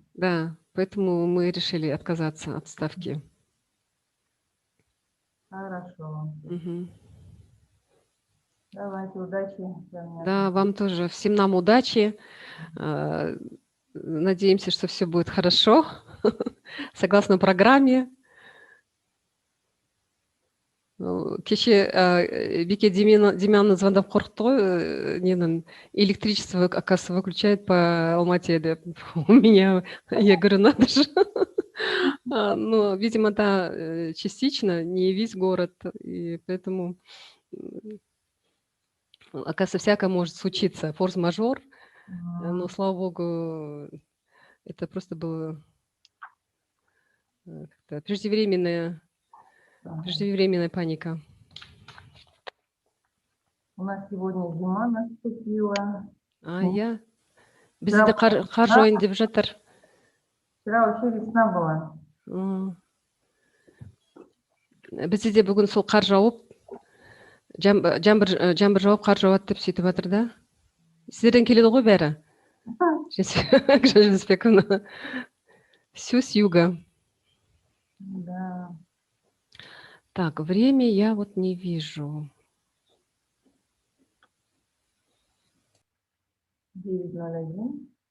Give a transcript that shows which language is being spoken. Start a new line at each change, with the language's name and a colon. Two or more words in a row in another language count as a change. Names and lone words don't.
Russian: Да, поэтому мы решили отказаться от ставки. Хорошо. Угу. Давайте, удачи. Да, вам тоже. Всем нам удачи. Надеемся, что все будет хорошо, согласно программе.
Kazakh: Кеше Бике Демьяна звондап қорқытты ғой, ненің
Russian: электричество, оказывается, выключает по Алмате
Kazakh: деп.
Russian: У меня, я говорю, надо же. Ну, видимо, да, частично, не весь город, и поэтому, оказывается, всякое может случиться, форс-мажор, но, слава богу, это просто было преждевременная паника. У нас сегодня зима наступила. Я?
Kazakh: Бізде қар жойын деп жатыр.
Russian: Вчера вообще весна была.
Kazakh: Бізде де бүгін сол қар жауып, жаңбыр жауып, қар жауады деп сөйтіп жатыр да. Сіздерден келеді ғой бәрі? Женисбековна.
Russian: Все с юга. Да. Так, время я вот не вижу. 9:01.